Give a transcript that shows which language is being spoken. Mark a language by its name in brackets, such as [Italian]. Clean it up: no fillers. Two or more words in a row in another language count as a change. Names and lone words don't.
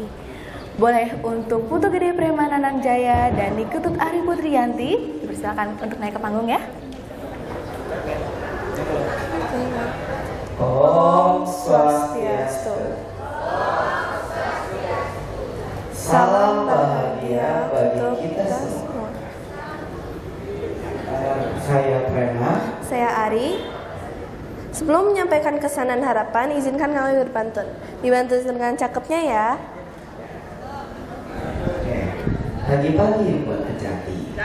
[Indonesian] Boleh untuk Putu Gede Premananan Jaya Dani Ketut Ari Putri Yanti, dipersilakan untuk naik ke panggung ya. [Balinese] Om Swastiastu. [Indonesian] Salam bahagia bagi kita semua. Saya Prema. Saya Ari. Sebelum menyampaikan kesan dan harapan, izinkan kami berpantun. Dibantu dengan cakepnya ya. Oke. Pagi-pagi buat kejati.